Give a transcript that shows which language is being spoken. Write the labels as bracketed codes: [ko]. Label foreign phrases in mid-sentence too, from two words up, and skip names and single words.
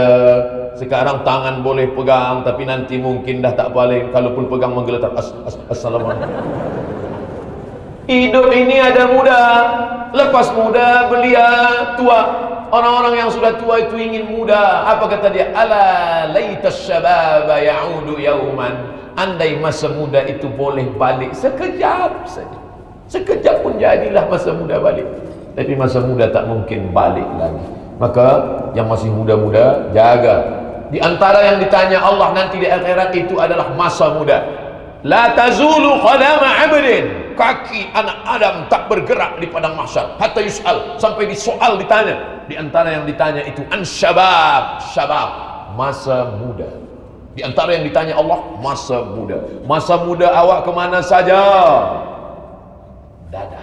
[ms] Sekarang tangan boleh pegang, tapi nanti mungkin dah tak boleh. Kalaupun pegang menggeletar. Assalamualaikum. Hidup ini ada muda, lepas muda belia, tua. Orang-orang yang sudah tua itu ingin muda. Apa kata dia? [ar] Ala laitas syababa ya'udu yauman. [ms] Andai masa muda itu boleh balik sekejap saja. Sekejap pun jadilah masa muda balik. Tapi masa muda tak mungkin balik lagi. Maka yang masih muda-muda, jaga. Di antara yang ditanya Allah nanti di akhirat itu adalah masa muda. [ar] La tazulu qadama 'abdin, [ms] kaki anak Adam tak bergerak di padang mahsyar [ar] hatta yus'al, [ms] sampai disoal, ditanya. Di antara yang ditanya itu syabab, masa muda. Di antara yang ditanya Allah, masa muda. Masa muda awak kemana saja? Dadah.